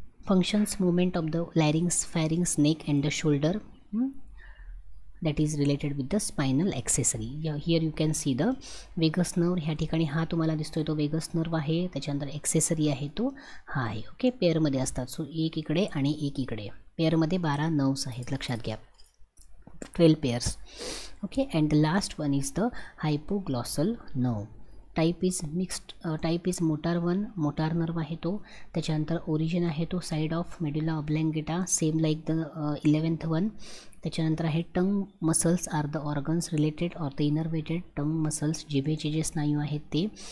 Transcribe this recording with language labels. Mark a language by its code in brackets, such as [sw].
[en] Functions: movement of the larynx, pharynx, neck and the shoulder. That is related with the spinal accessory. Here you can see the vagus nerve. [mr] ह्या ठिकाणी हा तुम्हाला दिसतोय तो Vegas nerve आहे. त्याच्यानंतर accessory आहे तो हा आहे. ओके, पेअरमध्ये असतात. सो एक इकडे आणि एक इकडे. पेअरमध्ये 12 नर्व्स आहेत, लक्षात घ्या. [en] 12 pairs. Okay, and the last one is the hypoglossal nerve. Type is motor one, [mr] motor nerve आहे तो. त्याच्यानंतर ओरिजिन आहे तो [en] Side of medulla oblongata, same like the 11th one. [mr] त्याच्यानंतर आहे [en] Tongue muscles are the organs related or the innervated. [mr] Tongue muscles, जिभेचे जे स्नायू आहेत ते.